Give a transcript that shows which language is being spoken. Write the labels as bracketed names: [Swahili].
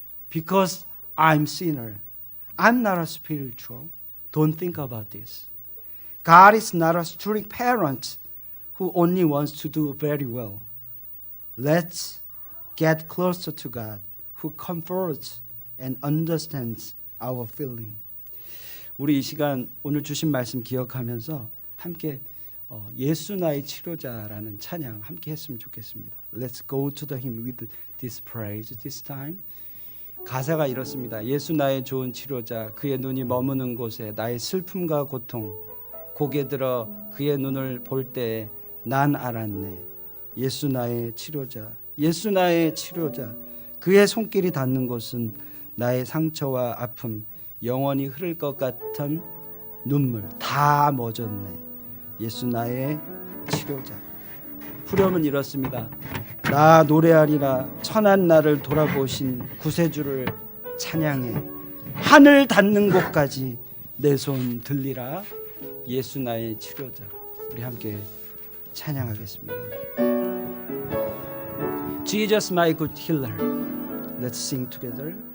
[English] Because I'm sinner. I'm not a spiritual. Don't think about this. God is not a strict parent who only wants to do very well. Let's get closer to God, who comforts and understands our feeling. [Korean] 우리 이 시간 오늘 주신 말씀 기억하면서 함께 예수 나의 치료자라는 찬양 함께 했으면 좋겠습니다. [English] Let's go to the hymn with this praise this time. [Korean] 가사가 이렇습니다. 예수 나의 좋은 치료자, 그의 눈이 머무는 곳에 나의 슬픔과 고통, 고개 들어 그의 눈을 볼 때에 난 알았네. 예수 나의 치료자, 예수 나의 치료자, 그의 손길이 닿는 곳은 나의 상처와 아픔, 영원히 흐를 것 같은 눈물 다 멎었네. 예수 나의 치료자. 후렴은 이렇습니다. 나 노래하리라 천한 나를 돌아보신 구세주를 찬양해. 하늘 닿는 곳까지 내 손 들리라. 예수 나의 치료자. 우리 함께 찬양하겠습니다. [English] Jesus my good healer. Let's sing together.